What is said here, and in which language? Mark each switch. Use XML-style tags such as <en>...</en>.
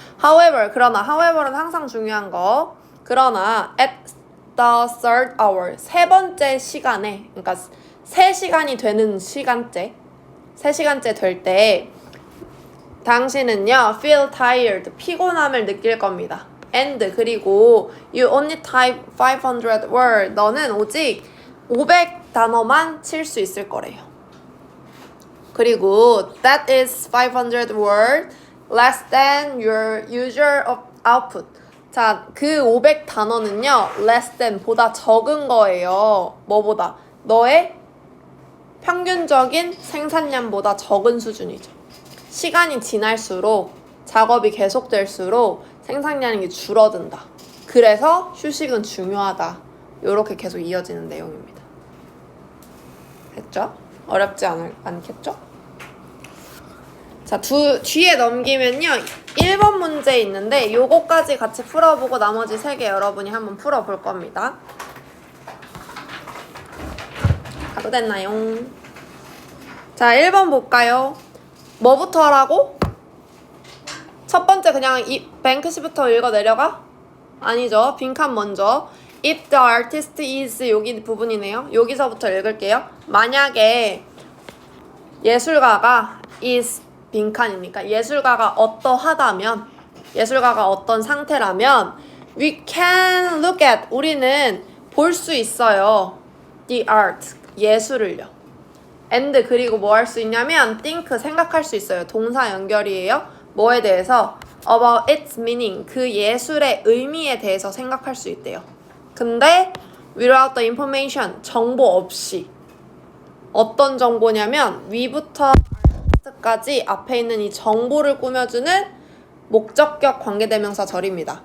<en>However,</en> <ko>그러나</ko> <en>however</en> <ko>는 항상 중요한 거. 그러나</ko> <en>at the third hour,</en> <ko>세 번째 시간에, 그러니까 3시간이 되는 시간째, 3시간째 될 때 당신은요</ko> <en>feel tired,</en> <ko>피곤함을 느낄 겁니다.</ko> <en>and</en> <ko>그리고</ko> <en>you only type 500 word,</en> <ko>너는 오직 500단어만 칠 수 있을 거래요. 그리고</ko> <en>that is 500 word less than your usual output.</en> <ko>자, 그 500단어는요</ko> <en>less than,</en> <ko>보다 적은 거예요. 뭐보다? 너의 평균적인 생산량보다 적은 수준이죠. 시간이 지날수록 작업이 계속될수록 생산량이 줄어든다. 그래서 휴식은 중요하다. 이렇게 계속 이어지는 내용입니다. 됐죠? 어렵지 않겠죠? 자, 뒤에 넘기면요 1번 문제 있는데 요거까지 같이 풀어보고 나머지 3개 여러분이 한번 풀어볼 겁니다. 다 됐나요? 자, 1번 볼까요? 뭐부터 하라고? 첫 번째 그냥 이 뱅크시부터 읽어 내려가? 아니죠. 빈칸 먼저.</ko> <en>If the artist is</en> <ko>여기 부분이네요. 여기서부터 읽을게요. 만약에 예술가가</ko> <en>is</en> <ko>빈칸이니까 예술가가 어떠하다면 예술가가 어떤 상태라면</ko> <en>we can look at</en> <ko>우리는 볼 수 있어요.</ko> <en>the art</en> <ko>예술을요.</ko> <en>and</en> <ko>그리고 뭐 할 수 있냐면</ko> <en>think</en> <ko>생각할 수 있어요. 동사 연결이에요. 뭐에 대해서?</ko> <en>about its meaning</en> <ko>그 예술의 의미에 대해서 생각할 수 있대요. 근데</ko> <en>without the information</en> <ko>정보 없이 어떤 정보냐면 위부터 artist까지 앞에 있는 이 정보를 꾸며주는 목적격 관계대명사 절입니다.</ko>